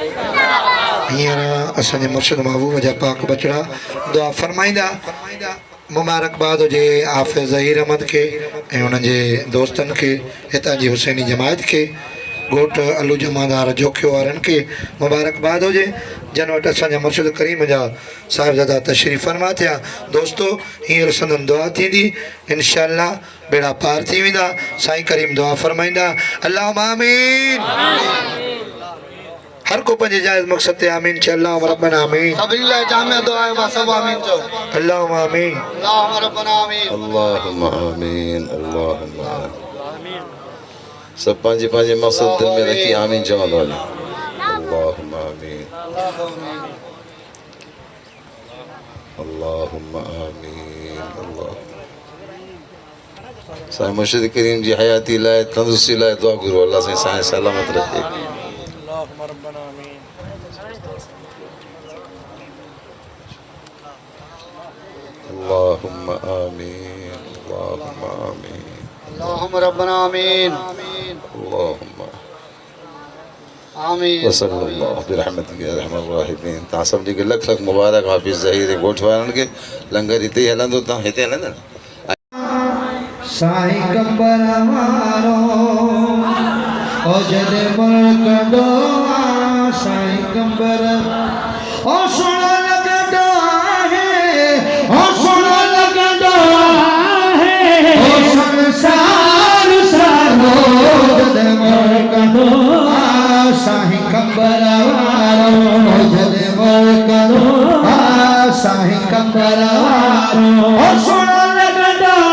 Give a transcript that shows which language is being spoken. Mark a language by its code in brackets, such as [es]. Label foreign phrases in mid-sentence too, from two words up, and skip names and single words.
[sd] हींअर असांजे मुर्शिद महबूब जा पाक बचड़ा दुआ फरमाईंदा मुबारकबाद हुजे हाफ़िज़ ज़हीर अहमद खे ऐं उन्हनि जे दोस्तनि खे हितां जी हुसैनी जमायत खे घोट अलू जमादार जोखियो वारनि खे मुबारकबाद हुजे जन वटि असांजा मुर्शिद करीम जा साहिबज़ादा तशरीफ़ फरमा थिया। दोस्तों हींअर संदन दुआ थींदी इंशाअल्लाह बेड़ा पार थी वेंदा। साईं करीम दुआ फरमाईंदा [ar] اللهم آمين. [sd] हर को पंहिंजे जाइज़ मक़सद ते आमीन चए [ar] اللهم ربنا آمين. [sd] सभिनी लाइ जामिया दुआ आहे मां सभु आमीन चओ [ar] اللهم آمين. اللهم ربنا آمين. اللهم آمين اللهم آمين. [sd] सब पंहिंजे पंहिंजे मक़सद दिल में रखी आमीन चवंदो वञो। [ar] اللهم آمين اللهم آمين الله. [sd] साईं मुर्शिद करीम जी हयाती लाइ तंदुरुस्ती लाइ दुआ घुरो अल्लाह साईं साईं सलामत रखे। [ar] اللهم آمين اللهم آمين اللهم ربنا آمين अल्लाहुम्मा आमीन। وصلى الله برحمتك يا رحمن راحمين. [sd] तव्हां सभिनी खे लख लख मुबारक हाफ़िज़ ज़हीर ॻोठ वारनि खे लंगर हिते ई हलंदो तव्हां हिते हलंदा साईं कंबर वारो ओ जॾहिं मुल्कंदो साईं कंबर ओ सुणो लॻंदो आहे ओ सुणो लॻंदो आहे ओ संसार सारो जॾहिं मुल्कंदो साईं कंबर वारो ओ जॾहिं मुल्कंदो साईं कंबर वारो ओ सुणो लॻंदो